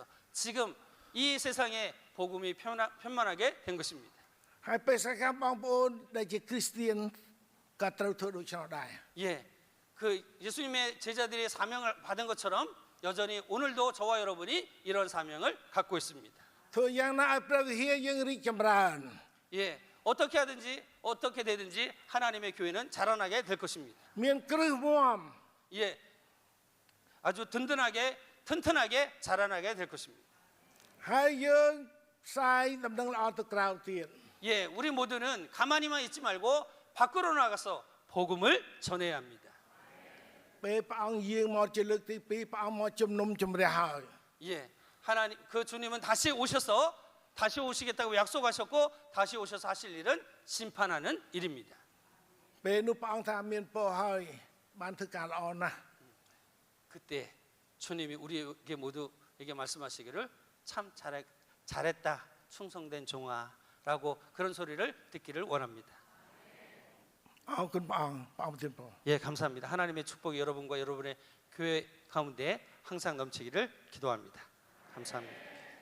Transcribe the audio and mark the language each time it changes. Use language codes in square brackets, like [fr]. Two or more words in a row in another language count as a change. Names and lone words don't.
[ko] 지금 이 세상에 복음이 편만하게 된 것입니다. [km] ហើយពេលសកម្មបងប្អូនដែលជាគ្រីស្ទៀនក៏ត្រូវធ្វើដូច្នោះដែរ [ko] 예, 그 예수님의 제자들이 사명을 받은 것처럼 여전히 오늘도 저와 여러분이 이런 사명을 갖고 있습니다. [km] ធ្វើយ៉ាងណាឲ្យព្រះវិហារយើងរីកចម្រើន [ko] 예, 어떻게 하든지 어떻게 되든지 하나님의 교회는 자라나게 될 것입니다. [km] មានគ្រឹះមាំ [ko] 예, 아주 든든하게 튼튼하게 자라나게 될 것입니다. [km] ហើយយើងផ្សាយដំណឹងល្អទៅក្រៅទៀត [ko] 예, 우리 모두는 가만히만 있지 말고 밖으로 나가서 복음을 전해야 합니다. [km] ពេលព្រះអង្គយាងមកជាលើកទី2ព្រះអង្គមកជំនុំជម្រះហើយ [ko] 예, 하나님 그 주님은 다시 오셔서 다시 오시겠다고 약속하셨고 다시 오셔서 하실 일은 심판하는 일입니다. [km] ពេលនោះព្រះអង្គថាមានពរហើយបានធ្វើការល្អណាស់ [ko] 그때 주님이 우리에게 모두에게 말씀하시기를 참 잘했다 충성된 종아라고 그런 소리를 듣기를 원합니다. [km] អរគុណព្រះអង្គព្រះអង្គប្រទានពរ [ko] 예, 감사합니다. 하나님의 축복이 여러분과 여러분의 교회 가운데 항상 넘치기를 기도합니다. 감사합니다.